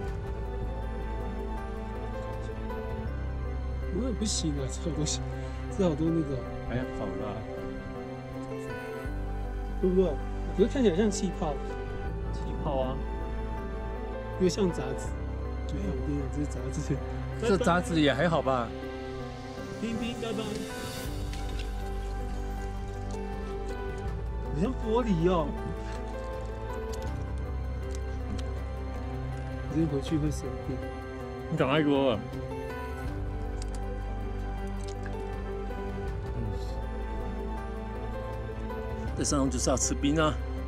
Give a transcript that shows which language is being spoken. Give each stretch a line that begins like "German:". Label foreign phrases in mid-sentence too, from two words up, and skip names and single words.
Chinese: 我也不行啊，這好多這好多那個還要好啦，對不對？我覺得看起來像氣泡，氣泡啊，又像雜質。沒有，沒有，這是雜質。這雜質也還好吧？冰冰拜拜。好像玻璃哦。我今天回去會生病。你趕快給我。在山上就是要吃冰啊！